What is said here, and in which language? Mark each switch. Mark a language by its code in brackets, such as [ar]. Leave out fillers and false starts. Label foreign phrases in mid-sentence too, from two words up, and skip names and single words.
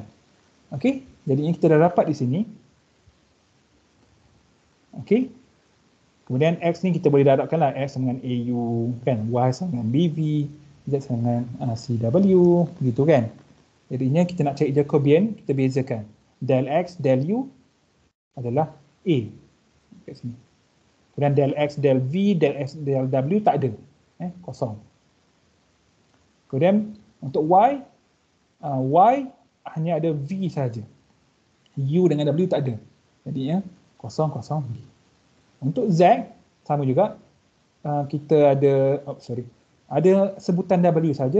[ms] Okey, jadi kita dah dapat di sini. Okey. Kemudian X ni kita boleh darabkanlah, X sama dengan AU kan, Y sama dengan BV, Z sama dengan CW, begitu kan. Jadinya kita nak cari Jacobian, kita bezakan. Del X, del U adalah A kat sini. Kemudian del X, del V, del S, del W tak ada. Kosong. Kemudian untuk Y, Y hanya ada V saja. U dengan W tak ada. Jadi kosong, kosong, V. Untuk Z, sama juga. Kita ada, ada sebutan W saja.